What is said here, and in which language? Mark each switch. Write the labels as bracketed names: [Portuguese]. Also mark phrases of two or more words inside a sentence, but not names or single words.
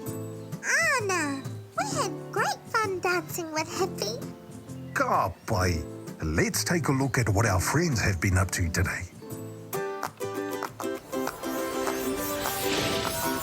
[English] Anna, we had great fun dancing with Hipi. [Māori] Ka pai. [English] Let's take a look at what our friends have been up to today.